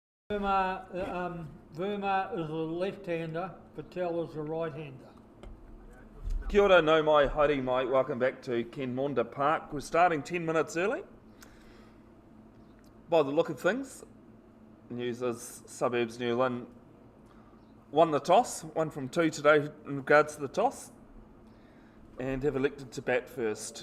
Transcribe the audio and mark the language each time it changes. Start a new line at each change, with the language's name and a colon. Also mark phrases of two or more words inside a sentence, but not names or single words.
English: Verma is a left-hander, Patel is a right-hander.
Māori: Kia ora, no mai, haere mai.
English: Welcome back to Kenmonda Park. We're starting 10 minutes early. By the look of things, news is Suburbs New Lynn won the toss, 1 from 2 today in regards to the toss, and have elected to bat first.